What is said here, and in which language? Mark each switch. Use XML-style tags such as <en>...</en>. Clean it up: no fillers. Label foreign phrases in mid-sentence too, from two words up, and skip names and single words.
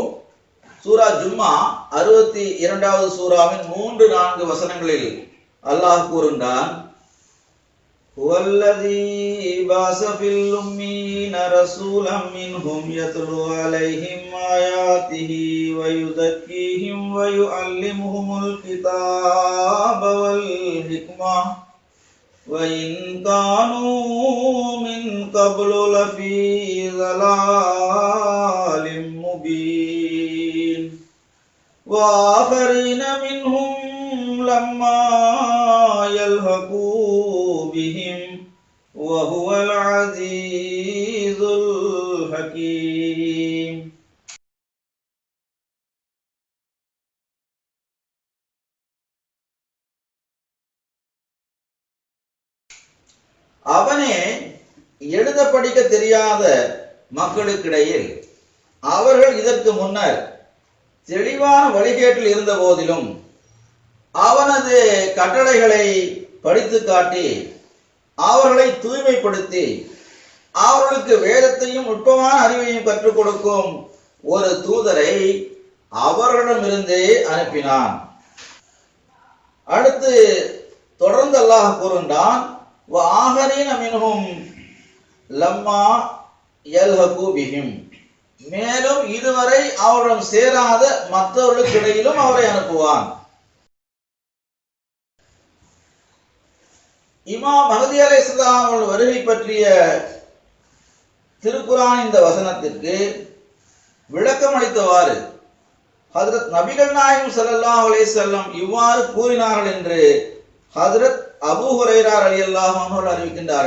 <ta>சூரா ஜும்மா 62வது சூராவின் 3-4 வசனங்களில் அல்லாஹ் கூறுகின்றான்,</ta> <ar>والذي بعث في الأميين رسولا منهم يتلو عليهم آياته ويزكيهم ويعلمهم الكتاب والحكمة وَإِنْ كَانُوا مِنْ قَبْلُ لَفِي ضَلَالٍ مُبِينٍ وَآخَرِينَ مِنْهُمْ لَمَّا يَلْحَقُوا بِهِمْ وَهُوَ الْعَزِيزُ الْحَكِيمُ.</ar> <ta>அவனே எழுத படிக்க தெரியாத மக்களுக்கிடையில் அவர்கள் இதற்கு முன்னர் தெளிவான வழிகேட்டில் இருந்த போதிலும் அவனது கட்டளைகளை படித்து காட்டி அவர்களை தூய்மைப்படுத்தி அவர்களுக்கு வேதத்தையும் நுட்பமான அறிவையும் கற்றுக் கொடுக்கும் ஒரு தூதரை அவர்களிடமிருந்தே அனுப்பினான். அடுத்து தொடர்ந்து அல்லாஹ் கூறுகின்றான்,</ta> <ar>وآخرين منهم لما يلحقوا بهم,</ar> <ta>மேலும் இதுவரை அவருடன் சேராத மற்றவர்களுக்கு இடையிலும் அவரை அனுப்புவான். இமாம் மஹ்தி அலைஹிஸ்ஸலாம் அவர்கள் வருகை பற்றிய திருக்குரான் இந்த வசனத்திற்கு விளக்கம் அளித்தவாறு ஹஜ்ரத் நபிகள் நாயகம்</ta> <ar>صلى الله عليه وسلم</ar> <ta>இவ்வாறு கூறினார்கள் என்று ஹஜ்ரத் அபூ ஹுரைரா</ta> <ar>رضي الله عنه</ar> <ta>அவர்கள் அறிவிக்கின்றார்கள்.</ta>